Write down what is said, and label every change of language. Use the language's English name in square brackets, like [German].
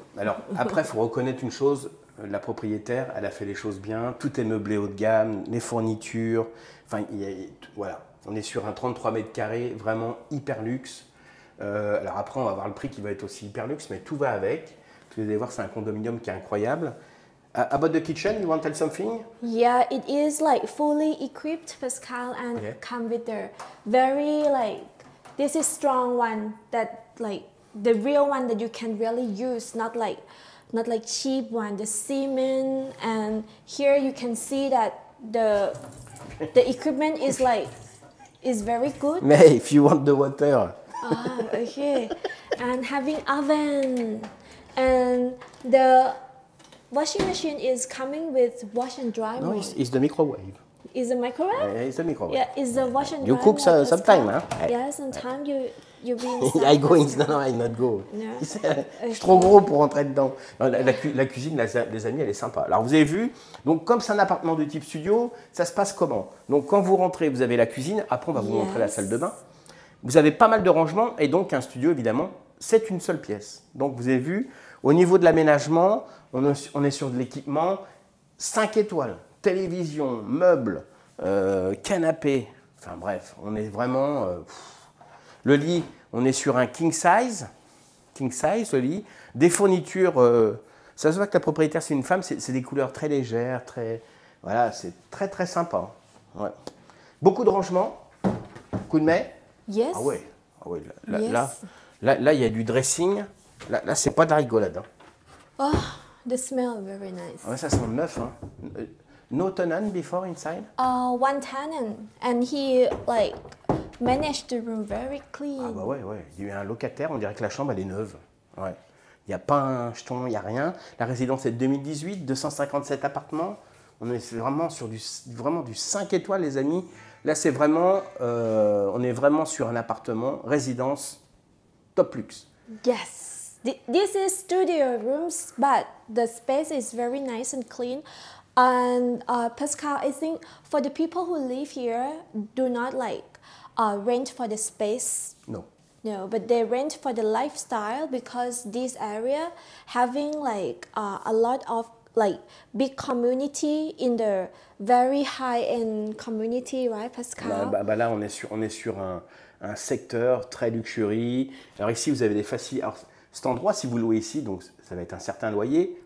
[French] Alors, après, il faut reconnaître une chose. La propriétaire, elle a fait les choses bien. Tout est meublé haut de gamme, les fournitures. Enfin, voilà. On est sur un 33 mètres carrés, vraiment hyper luxe. Alors après, on va voir le prix qui va être aussi hyper luxe, mais tout va avec. Vous allez voir, c'est un condominium qui est incroyable. [English] About the kitchen, you want to tell something? Yeah, it is like fully equipped, Pascal, and Okay. come with the very like this is strong one that like the real one that you can really use, not like cheap one, the cement. And here you can see that the equipment is like is very good. Mais if you want the water. Ah, okay. And having oven and the washing machine is coming with wash and dry No, mode. it's the microwave. Is a microwave? It's the microwave. Yeah, is the wash and You dry cook mode, sometime, Pascal? huh? Yeah, sometimes you be inside. I go in, Pascal. no, I not go. No. [French] Je suis trop gros pour rentrer dedans. Non, la cuisine, les amis, elle est sympa. Alors vous avez vu, donc comme c'est un appartement de type studio, ça se passe comment? Donc quand vous rentrez, vous avez la cuisine. Après, on va vous montrer la salle de bain. Vous avez pas mal de rangements et donc un studio, évidemment, c'est une seule pièce. Donc vous avez vu, au niveau de l'aménagement, on est sur de l'équipement 5 étoiles, télévision, meubles, canapé. Enfin bref, on est vraiment. Le lit, on est sur un king size le lit. Des fournitures, ça se voit que la propriétaire c'est une femme, c'est des couleurs très légères, très, voilà, c'est très très sympa. Ouais. Beaucoup de rangements, coup de main. [English] Yes. [French] Ah ouais, [English] Yes. [French] là il y a du dressing. Là c'est pas de la rigolade. Hein. [English] Oh, the smell very nice. [French] Ouais, ça sent le neuf. Hein. [English] No tenant before inside. One tenant, and he like managed the room very clean. [French] Ah bah ouais, il y a eu un locataire, on dirait que la chambre elle est neuve. Ouais. Il n'y a pas un jeton, il n'y a rien. La résidence est de 2018, 257 appartements. On est vraiment sur du 5 étoiles, les amis. Là, c'est vraiment, on est vraiment sur un appartement, résidence, top luxe. [English] Yes, this is studio rooms, but the space is very nice and clean. And Pascal, I think for the people who live here, do not like rent for the space. [French] Non. [English] No, but they rent for the lifestyle because this area having like a lot of like big community in the very high-end community, right, Pascal? [French] Là, on est sur un secteur très luxury. Alors ici, vous avez des facilités. Alors, cet endroit, si vous louez ici, donc ça va être un certain loyer.